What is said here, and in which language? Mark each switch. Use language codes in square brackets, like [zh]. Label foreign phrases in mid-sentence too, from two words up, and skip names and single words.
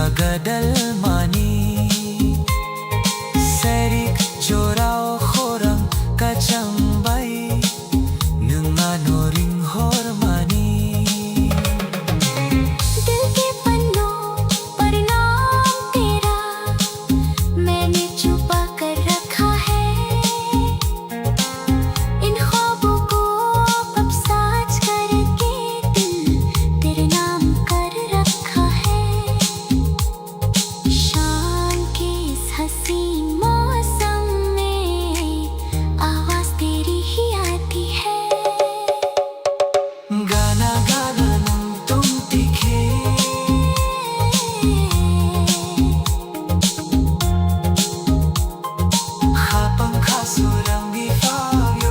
[trp] kadalmani Serik jorao khorang kachambay Nanganoring hormani [hi] दिल के पन्नों पर नाम तेरा मैंने छुपा कर रखा है इन ख्वाबों को अब साज करके दिल तेरे नाम कर रखा है शाम के इस हंसी मौसम में आवाज तेरी ही आती है [trp] gana gana nang tum tikhe Habang kasulang ifayo